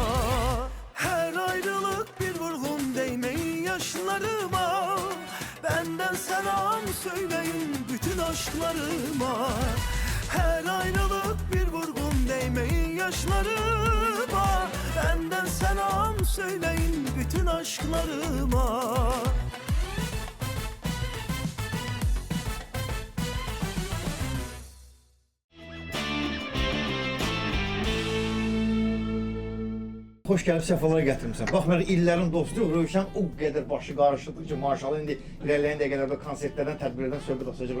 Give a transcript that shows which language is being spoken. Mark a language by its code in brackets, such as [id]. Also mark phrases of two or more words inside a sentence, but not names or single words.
[tr] Her ayrılık bir vurgun değmeyin yaşlarıma. Benden selam söyleyin bütün aşklarıma. Her ayrılık bir vurgun değmeyin yaşlarıma. Benden selam söyleyin bütün aşklarıma. [az] Xoş gəlib səfalara gətirmisən. Baxmayaraq illərin dostu Rövşən o qədər başı qarışıqdır ki, maşallah indi irəliləyən dəqiqələrdə konsertlərdən, tədbirlərdən söhbət açacaq.